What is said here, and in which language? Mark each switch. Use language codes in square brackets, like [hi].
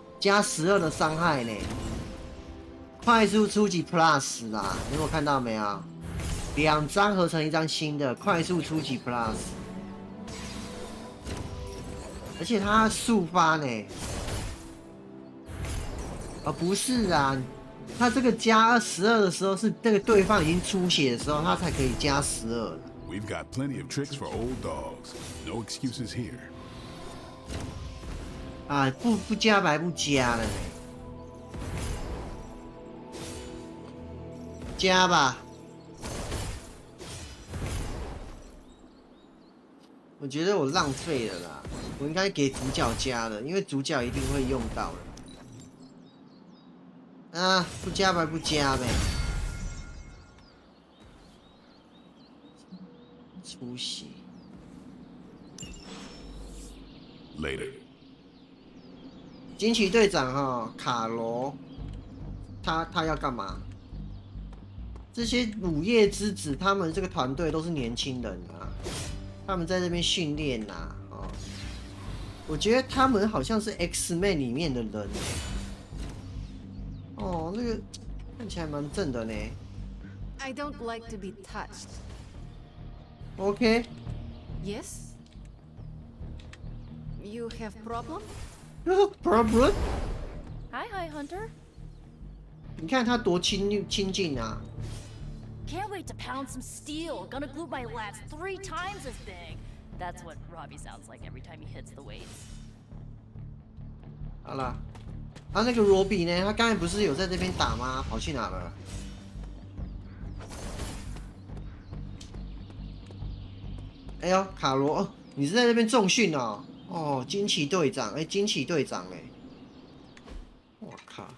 [zh] 加12的伤害呢？快速出击 Plus 啦，你有看到没有？2张合成一张新的快速出击 Plus。而且它速发呢？啊，不是啊，它这个加12的时候是那个对方已经出血的时候，它才可以加12的。 [en] We've got plenty of tricks for old dogs. No excuses here. [zh] 啊，不加白不加了呢，加吧。我觉得我浪费了啦。我应该给主角加的，因为主角一定会用到的。啊，不加白不加呗。突袭。 [en] Later. [zh] 惊奇队长哈，卡罗，他要干嘛？这些午夜之子，他们这个团队都是年轻人啊，他们在这边训练呐，哦，我觉得他们好像是 X-Men 里面的人，哦，那个看起来蛮正的呢。 [en] I don't like to be touched. OK. Yes? You have problem? Problem? Hi, Hunter. [zh] 你看他多亲近啊！ [en] Can't wait to pound some steel. Gonna glue my lats 3 times as big. That's what Robbie sounds like every time he hits the weights. [zh] 好啦，那个罗比呢？他刚才不是有在这边打吗？跑去哪了？哎呦，卡罗，哦，你是在这边重训哦？哦，惊奇队长，哎，惊奇队长，哎，我靠！